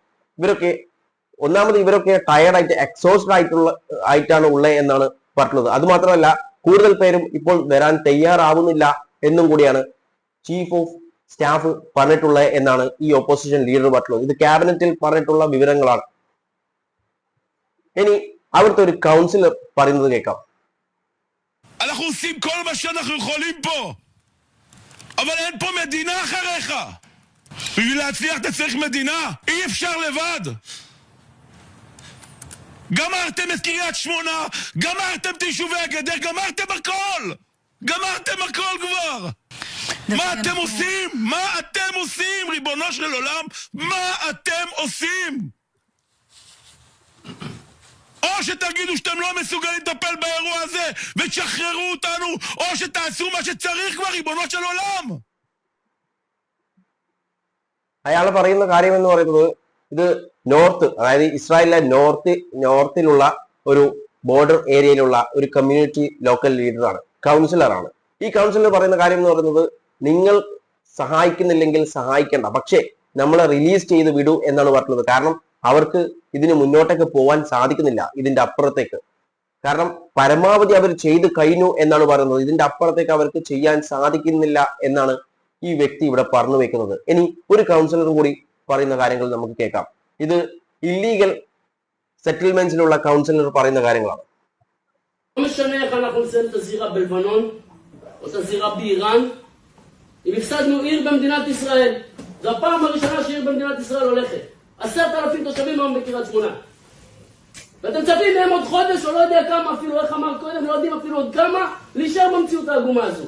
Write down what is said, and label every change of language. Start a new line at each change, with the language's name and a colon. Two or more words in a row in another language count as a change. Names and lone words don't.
Malayalam: ഇവരൊക്കെ ടയർഡായിട്ട് എക്സോസ്റ്റഡ് ആയിട്ടാണ് ഉള്ളത് എന്നാണ് പറഞ്ഞത്. അത് മാത്രമല്ല കൂടുതൽ പേരും ഇപ്പോൾ വരാൻ തയ്യാറാവുന്നില്ല എന്നും കൂടിയാണ്
English: chief of staff
Malayalam: പറഞ്ഞിട്ടുള്ളത് എന്നാണ് ഈ
English: opposition leader
Malayalam: പറഞ്ഞിട്ടുള്ളത്. ഇത് ക്യാബിനറ്റിൽ പറഞ്ഞിട്ടുള്ള വിവരങ്ങളാണ്. ഇനി അവിടുത്തെ ഒരു കൗൺസിലർ പറയുന്നത് കേൾക്കാം.
Hebrew: אנחנו עושים כל מה שאנחנו יכולים פה, אבל אין פה מדינה אחריך. בשביל להצליח אתה צריך מדינה, אי אפשר לבד. גמרתם את קריית שמונה, גמרתם את יישובי הגדר, גמרתם הכל כבר. מה אתם עושים? מה אתם עושים, ריבונו של עולם? מה אתם עושים? או שתגידו שאתם לא מסוגלים לטפל באירוע הזה ותשחררו אותנו, או שתעשו מה שצריך כבר, ריבונו של עולם.
Malayalam: അയാൾ പറയുന്ന കാര്യം എന്ന് പറയുന്നത്, ഇത് നോർത്ത്, അതായത് ഇസ്രായേലിലെ നോർത്തിലുള്ള ഒരു ബോർഡർ ഏരിയയിലുള്ള ഒരു
English: community local
Malayalam: ലീഡറാണ്, കൗൺസിലറാണ്. ഈ കൗൺസിലർ പറയുന്ന കാര്യം എന്ന് പറയുന്നത്, നിങ്ങൾ സഹായിക്കുന്നില്ലെങ്കിൽ സഹായിക്കേണ്ട, പക്ഷേ നമ്മളെ റിലീസ് ചെയ്ത് വിടൂ എന്നാണ് പറഞ്ഞത്. കാരണം അവർക്ക് ഇതിന് മുന്നോട്ടേക്ക് പോകാൻ സാധിക്കുന്നില്ല, ഇതിന്റെ അപ്പുറത്തേക്ക്. കാരണം പരമാവധി അവർ ചെയ്ത് കഴിഞ്ഞു എന്നാണ് പറയുന്നത്. ഇതിന്റെ അപ്പുറത്തേക്ക് അവർക്ക് ചെയ്യാൻ സാധിക്കുന്നില്ല എന്നാണ് ഈ വ്യക്തി ഇവിടെ പറഞ്ഞു വെക്കുന്നത്. ഇനി ഒരു കൗൺസിലർ കൂടി പറയുന്ന കാര്യങ്ങൾ നമുക്ക് കേൾക്കാം. ഇത് ഇല്ലീഗൽ സെറ്റിൽമെന്റ്സിലുള്ള കൗൺസിലർ പറയുന്ന കാര്യങ്ങളാണ്.
Hebrew: אם הפסדנו עיר במדינת ישראל, זו הפעם הראשונה שעיר במדינת ישראל הולכת. 10,000 תושבים היום בקריית שמונה. ואתם מצפים מהם עוד חודש, או לא יודע כמה אפילו, איך אמר קודם, לא יודעים אפילו עוד כמה, להישאר במציאות העגומה הזו.